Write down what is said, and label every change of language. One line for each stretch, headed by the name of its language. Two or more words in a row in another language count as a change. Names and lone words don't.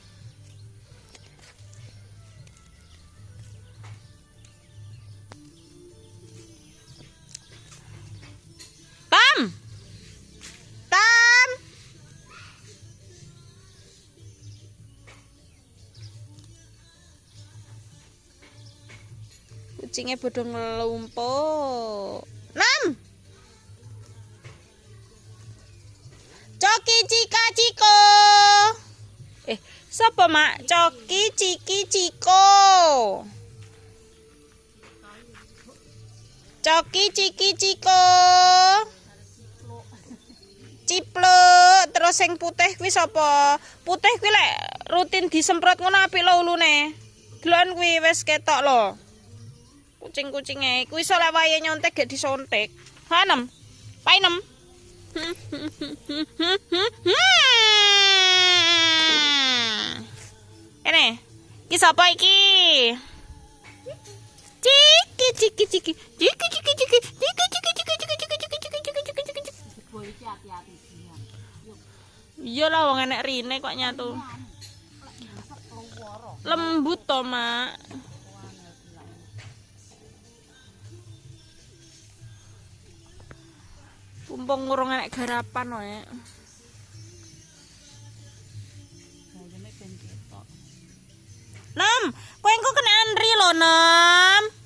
Javanese: Tam! Kucingnya bodho ngelumpuk. Nam! Coki cika ciko. Sapa, Mak? Coki ciki ciko. Coki ciki ciko. Cipluk. Terus sing putih kuwi sapa? Putih kuwi lek rutin disemprot ngono apik lho ulune. Deloken kuwi wis ketok lho. Kucing-kucinge kuwi iso lek wayahe nyontek gak disontek. Hanem. Painem. Ini, iki sapa iki? Ciki ciki ciki. Ciki ciki ciki. Ciki ciki ciki ciki ciki ciki ciki ciki ciki ciki. Iya lah wong enek rine kok nyatu. Lembut to, Mak. Pumpung ngurung enek garapan wae. Nam, kowe engko kena andri lho, Nam.